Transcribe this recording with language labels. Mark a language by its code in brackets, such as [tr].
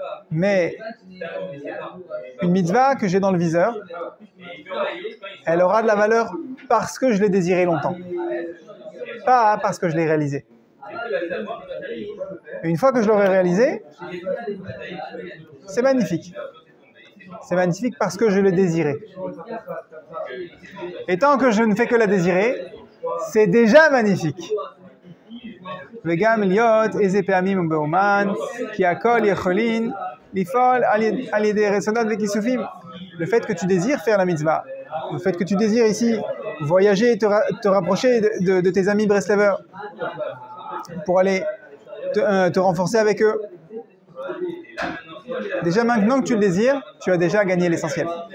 [fr] Mais une mitzvah que j'ai dans le viseur, elle aura de la valeur parce que je l'ai désirée longtemps, pas parce que je l'ai réalisée. Et une fois que je l'aurai réalisée, c'est magnifique. C'est magnifique parce que je l'ai désirée. Et tant que je ne fais que la désirer, c'est déjà magnifique. [he] וגם להיות איזה פעמים הוא באומן, כי הכל יכולים לפעול על ידי רצונות וכיסופים. [fr] Le fait que tu désires faire la mitzvah, le fait que tu désires ici voyager, te rapprocher de tes amis Breslavers pour aller te renforcer avec eux. Déjà maintenant que tu le désires, tu as déjà gagné l'essentiel.